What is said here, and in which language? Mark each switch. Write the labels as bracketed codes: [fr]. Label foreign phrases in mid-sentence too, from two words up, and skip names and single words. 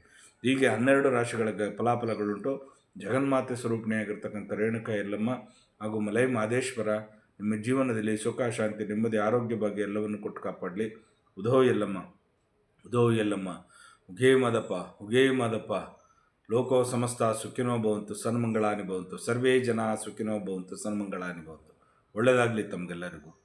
[kn] ಹೀಗೆ 12 ರಾಶಿಗಳ ಫಲಾಫಲಗಳುಂಟು. ಜಗನ್ಮಾತೆ ಸ್ವರೂಪಿಣಿಯಾಗಿರ್ತಕ್ಕಂಥ ರೇಣುಕಾ ಯಲ್ಲಮ್ಮ ಹಾಗೂ ಮಲೈ ಮಹದೇಶ್ವರ ನಿಮ್ಮ ಜೀವನದಲ್ಲಿ ಸುಖ ಶಾಂತಿ ನೆಮ್ಮದಿ ಆರೋಗ್ಯ ಭಾಗ್ಯ ಎಲ್ಲವನ್ನು ಕೊಟ್ಟು ಕಾಪಾಡಲಿ. ಉಧೋ ಯಲ್ಲಮ್ಮ, ಉಧೋ ಯಲ್ಲಮ್ಮ, ಉಗೇ ಮಾದಪ್ಪ. [sa] ಲೋಕೋ ಸಮಸ್ತ ಸುಖಿನೋ ಭವಂತು, ಸನ್ಮಂಗಳಾನಿ ಭವಂತು. ಸರ್ವೇ ಜನ ಸುಖಿನೋ ಭವಂತು, ಸನ್ಮಂಗಳಾನಿ ಭವಂತು. [kn] ಒಳ್ಳೆಯದಾಗಲಿ ತಮಗೆಲ್ಲರಿಗೂ.